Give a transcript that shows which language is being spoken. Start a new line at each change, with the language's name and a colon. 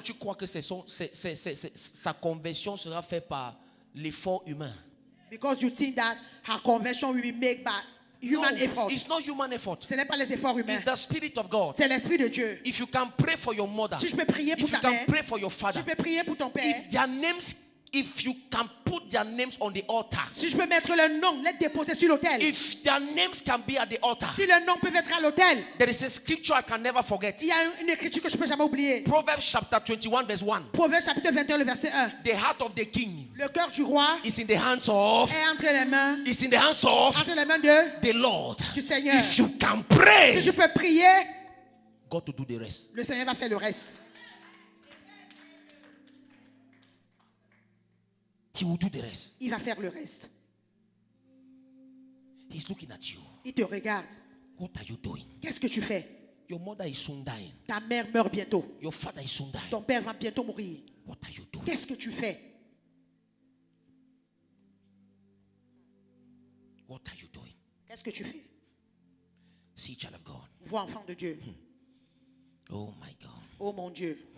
French: que tu crois que sa conversion sera faite par l'effort humain.
English: Because you think that her conversion will be made by human effort. It's not human effort.
French: Ce n'est pas les efforts humains.
English: It's the Spirit of God.
French: C'est l'Esprit de Dieu.
English: If you can pray for your mother,
French: Si je peux prier pour
English: if you
French: ta
English: can
French: mère,
English: pray for your father,
French: tu peux prier pour ton père.
English: if you can put their names on the altar,
French: Si je peux mettre le nom, les déposer sur l'autel.
English: if their names can be at the altar,
French: Si le nom peut être à l'autel,
English: there is a scripture I can never forget.
French: il y a une écriture que je ne peux jamais oublier.
English: Proverbs chapter 21 verse 1.
French: Proverbe chapitre 21, le verset 1.
English: The heart of the king
French: Le cœur du roi
English: is in the hands of
French: est entre les mains de
English: the Lord.
French: du Seigneur.
English: If you can
French: Si
English: pray,
French: je peux prier,
English: God to do the rest.
French: le Seigneur va faire le reste.
English: He will do the rest.
French: Il va faire le reste.
English: He's looking at you.
French: Il te regarde.
English: What are you doing?
French: Qu'est-ce que tu fais?
English: Your mother is soon dying.
French: Ta mère meurt bientôt.
English: Your father is soon dying.
French: Ton père va bientôt mourir.
English: What are you doing?
French: Qu'est-ce que tu fais?
English: What are you doing?
French: Qu'est-ce que tu fais?
English: See, child of God.
French: Vois, enfant de Dieu.
English: Oh my God.
French: Oh mon Dieu.